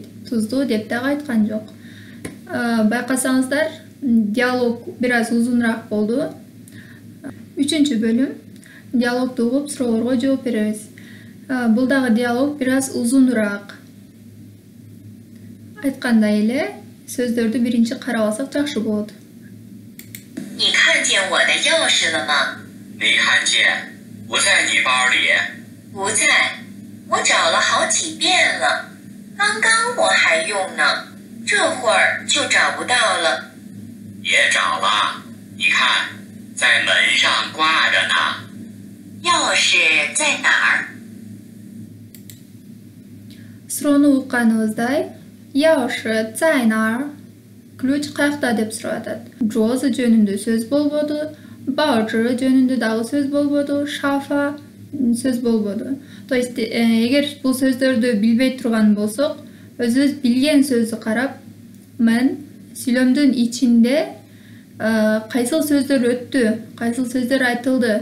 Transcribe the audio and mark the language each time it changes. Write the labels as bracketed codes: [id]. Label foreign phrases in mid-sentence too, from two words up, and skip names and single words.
[ky] Туздуу деп дагы айткан жок. Байкасаңыздар, диалог бираз узунураак болду. 3 bölüm. Диалогду угуп, суроолорго жооп беребиз. Бул дагы диалог бираз узунураак. Айткандай эле, сөздөрдү биринчи карап алсак жакшы болот. [zh] 你看见我的钥匙了吗？没看见，不在你包里。不在，我找了好几遍了，刚刚我还用呢，这会儿就找不到了。别找了，你看，在门上挂着呢。钥匙在哪儿？ [ky] Суроону укканыбыздай, [zh] 钥匙在哪儿? [ky] Ключ каякта деп сурап атат. Жоозу жөнүндө сөз болбоду, баожы жөнүндө дагы сөз болбоду, шафа сөз болбоду. То есть, эгер бул сөздөрдү билбей турган болсок, өзүбүз билген сөздү карап, мен сүйлөмдүн ичинде кайсыл сөздөр өттү, кайсыл сөздөр айтылды.